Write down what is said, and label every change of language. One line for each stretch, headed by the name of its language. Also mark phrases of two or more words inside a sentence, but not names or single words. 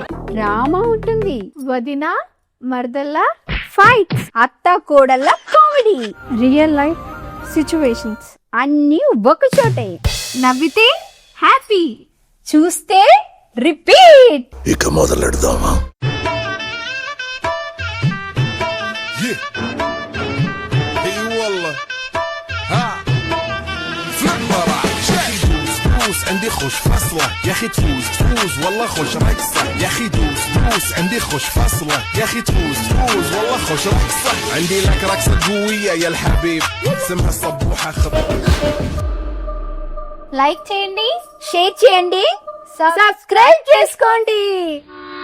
Telugu: డ్రామా ఉంటుంది, వదిన మర్దల్లా ఫైట్స్, అత్త కోడళ్ళ కామెడీ,
English: real life situations
Telugu: అన్నీ ఒక చోటే. నవ్వితే హ్యాపీ, చూస్తే రిపీట్. ఇక మొదలెడదామా?
Arabic: عندي خوش فصلة يا اخي تفوز والله خوش رقصة يا اخي دوس عندي خوش فصلة يا اخي تفوز والله خوش رقصة عندي لك رقصة قوية يا الحبيب اسمها الصبوحة
Telugu: లైక్ చేయండి, షేర్ చేయండి, సబ్స్క్రైబ్ చేసుకోండి.